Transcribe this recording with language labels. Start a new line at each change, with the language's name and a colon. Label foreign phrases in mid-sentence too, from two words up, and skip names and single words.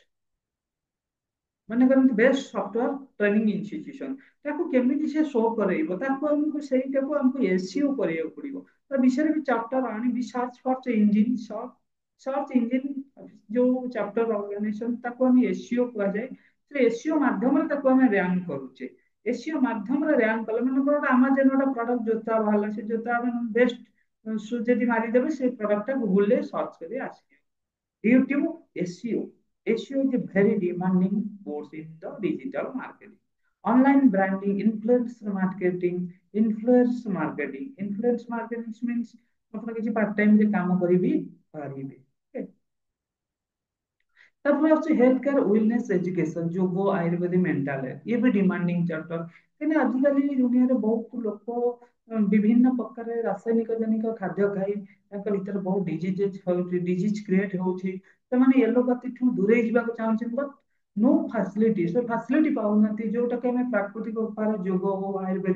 Odia: ମାନେ କରନ୍ତୁ
English: best software training institution
Odia: ତାକୁ କେମିତି ସେ ଶୋ କରେଇବ ତାକୁ ଆମକୁ ସେଇଟାକୁ ଆମକୁ ଏସଇଓ କରିବାକୁ ପଡିବ ତା ବିଷୟରେ ବି ଚାପ୍ଟର ଆଣିବି
English: search forch engine search engine
Odia: ଯୋଉ
English: chapter organization
Odia: ତାକୁ ଆମେ ଏସଇଓ କୁହାଯାଏ ସେ ଏସଇଓ ମାଧ୍ୟମରେ ତାକୁ ଆମେ ରାଙ୍କ କରୁଛେ ଏସଇଓ ମାଧ୍ୟମରେ ରାଙ୍କ କଲେ ମାନେ ଗୋଟେ ଆମାଜନ ଗୋଟେ ପ୍ରଡକ୍ଟ ଜୋତା ବାହାରିଲା ସେ ଜୋତା ଆମେ ବେଷ୍ଟ ଯଦି ମାରିଦେବେ ସେ ପ୍ରଡକ୍ଟଟା ଗୁଗୁଲରେ ସର୍ଚ୍ଚ କରି ଆସିବ
English: YouTube SEO. SEO is a very demanding course in the digital marketing. Online branding, influence marketing means
Odia: ଆପଣ କିଛି
English: part time
Odia: ରେ କାମ କରିବି ପାରିବେ Okay? ତାପରେ ଆସୁଛି
English: health care wellness education
Odia: ଯୋଗ ଆୟୁର୍ବେଦ
English: mental health
Odia: ଇଏ ବି
English: demanding chapter
Odia: କାହିଁକିନା ଆଜିକାଲି ଦୁନିଆରେ ବହୁତ ଲୋକ ବିଭିନ୍ନ ପ୍ରକାର ରାସାୟନିକ ଜନିକ ଖାଦ୍ୟ ଖାଇ ତାଙ୍କ ଭିତରେ ବହୁତ ଡିଜିଜେସ୍ ହଉଛି
English: disease create
Odia: ହଉଛି ସେମାନେ ଏଲୋପାଥିଠୁ ଦୂରେଇ ଯିବାକୁ ଚାହୁଁଛନ୍ତି
English: but no facility
Odia: ସେ ଫାସିଲିଟି ପାଉନାହାନ୍ତି ଯୋଉଟାକି ଆମେ ପ୍ରାକୃତିକ ଉପାୟ ଯୋଗ ହଉ ଆୟୁର୍ବେଦ